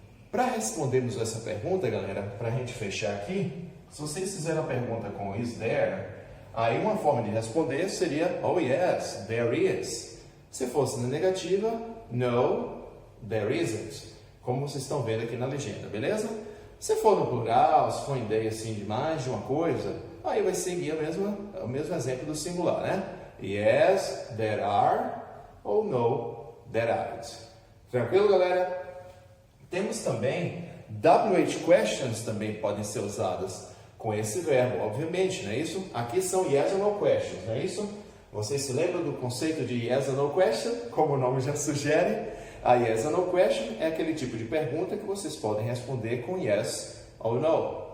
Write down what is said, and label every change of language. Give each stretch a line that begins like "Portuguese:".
Portuguese: Para respondermos essa pergunta, galera, para a gente fechar aqui, se vocês fizerem a pergunta com is there, aí uma forma de responder seria
English: oh yes, there is.
Portuguese: Se fosse na negativa,
English: no, there isn't.
Portuguese: Como vocês estão vendo aqui na legenda, beleza? Se for no plural, se for ideia assim de mais de uma coisa, aí vai seguir o mesmo exemplo do singular, né?
English: Yes, there are, ou no, there aren't.
Portuguese: Tranquilo, galera? Temos também WH questions também podem ser usadas com esse verbo, obviamente, não é isso? Aqui são
English: yes or no questions,
Portuguese: não é isso? Vocês se lembram do conceito de
English: yes or no question?
Portuguese: Como o nome já sugere, a
English: yes or no question
Portuguese: é aquele tipo de pergunta que vocês podem responder com yes ou no.